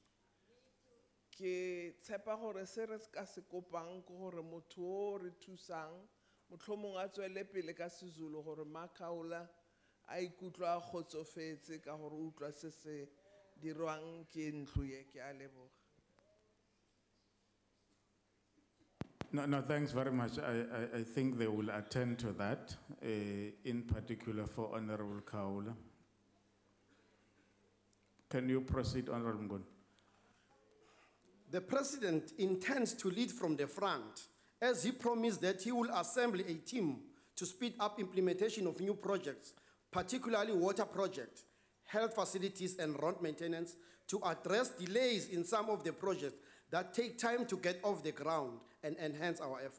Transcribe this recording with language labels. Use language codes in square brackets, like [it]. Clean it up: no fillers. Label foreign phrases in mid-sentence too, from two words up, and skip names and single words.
[tn] ke tshepa gore se re ka se kopang ke gore motho o re thusang motlhomong a tswele pele ka seZulu gore Ma Khawula a ikutlwa a kgotsofetse ka gore utlwa se se dirwang ke ntlo ye ke a leboga. [en] No, thanks very much. I think they will attend to that, in particular for Honorable Khawula. Can you proceed, Honorable Ngun? The President intends to lead from the front as he promised that he will assemble a team to speed up implementation of new projects, particularly water projects, health facilities and road maintenance to address delays in some of the projects that take time to get off the ground and enhance our effort.